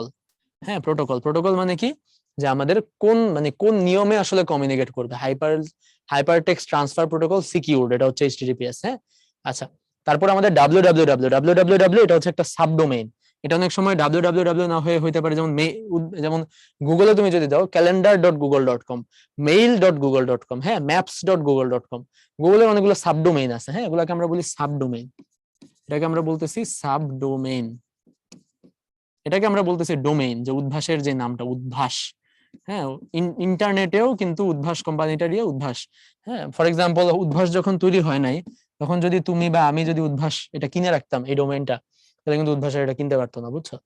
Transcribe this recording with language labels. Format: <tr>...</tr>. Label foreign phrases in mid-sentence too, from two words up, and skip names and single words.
<bn>হ্যাঁ, প্রোটোকল, প্রোটোকল মানে কি, যে আমাদের কোন মানে কোন নিয়মে আসলে কমিউনিকেট করবে।</bn> <en>hyper text transfer protocol secured,</en> <bn>এটা হচ্ছে HTTPS। হ্যাঁ, আচ্ছা, তারপর আমাদের www এটা হচ্ছে একটা সাবডোমেইন। এটা অনেক সময় www না হয়ে হইতে পারে, যেমন যেমন গুগলে তুমি যদি দাও calendar.google.com, mail.google.com, হ্যাঁ, maps.google.com, গুগলের অনেকগুলো সাবডোমেইন আছে। হ্যাঁ, এগুলোকে আমরা বলি সাবডোমেইন, এটাকে আমরা বলতেছি সাবডোমেইন। এটাকে আমরা বলতেছি ডোমেইন, যে উদ্ভাসের যে নামটা উদ্ভাস। হ্যাঁ, ইন্টারনেটেও কিন্তু উদ্ভাস কোম্পানিটার উদ্ভাস। হ্যাঁ,</bn> <en>for example</en> <bn>উদ্ভাস যখন তৈরি হয় নাই, তখন যদি তুমি বা আমি যদি উদ্ভাস এটা কিনে রাখতাম এই ডোমেইনটা, তাহলে কিন্তু উদ্ভাসের এটা কিনতে পারতো না, বুঝছো?</bn>